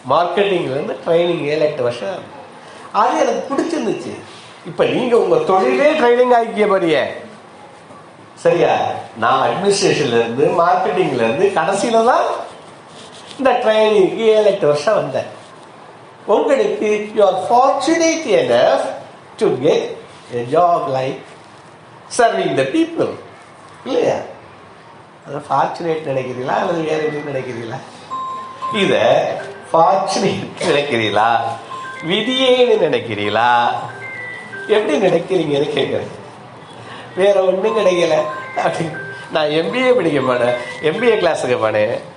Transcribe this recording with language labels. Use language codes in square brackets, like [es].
[ta] மார்க்கெட்டிங்ல இருந்து ட்ரைனிங் 7-8 வருஷம். அது எனக்கு பிடிச்சிருந்துச்சு. இப்ப நீங்க உங்க தொழிலே ட்ரைனிங் ஆகிக்க போறிய. சரியா? நான் அட்மினிஸ்ட்ரேஷன்ல இருந்து, மார்க்கெட்டிங்ல இருந்து கடைசியில தான் இந்த ட்ரைனிங்க்கு 7-8 வருஷம் வந்தேன். உங்களுக்கு [en] you are fortunate enough to get a job like serving the people. [ta] இல்லையா? அது ஃபார்ச்சுனேட் நினைக்கிறீங்களா அல்லது வேற எதுவும் நினைக்கிறீங்களா? இத ஃபார்ச்சுனேட் நினைக்கிறீங்களா, விதியேன்னு நினைக்கிறீங்களா, எப்படி நினைக்கிறீங்கன்னு கேட்குறேன். வேற ஒன்றும் கிடைக்கல. அப்படி நான் எம்பிஏ படிக்க போனேன், எம்பிஏ கிளாஸுக்கு போனேன்.